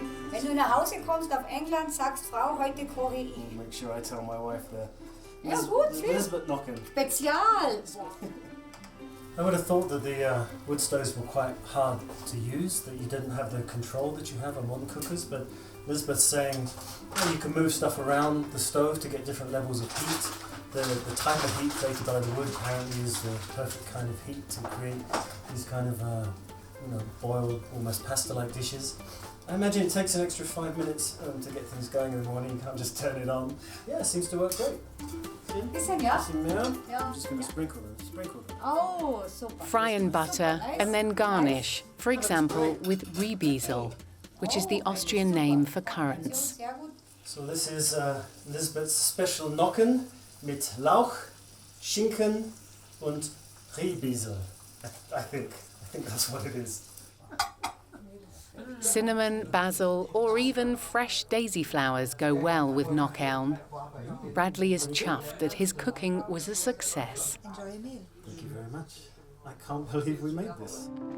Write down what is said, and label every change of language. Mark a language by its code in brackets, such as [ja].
[de] Wenn du nach Hause kommst auf England, sagst Frau, heute koche ich. [en] I'll make sure I tell my wife there. [de] Ja gut, [en] Lisbeth knocking. [de] Spezial. [en] I would have thought that the wood stoves were quite hard to use, that you didn't have the control that you have on modern cookers, but Lisbeth's saying you can move stuff around the stove to get different levels of heat. The type of heat created by the wood apparently is the perfect kind of heat to create these kind of boiled, almost pasta-like dishes. I imagine it takes an extra 5 minutes to get things going in the morning. You can't just turn it on. Yeah, it seems to work great. [de] Bisschen, ja? [en] Some milk. I'm just going to sprinkle them. Oh, super. Fry in butter and then garnish, for example, with Riebiesel, which is the Austrian name for currants. So this is Lisbeth's special Nocken mit Lauch, Schinken und Riebiesel. I think that's what it is. Cinnamon, basil, or even fresh daisy flowers go well with knockeln. Bradley is chuffed that his cooking was a success. Enjoy your meal. Thank you very much. I can't believe we made this.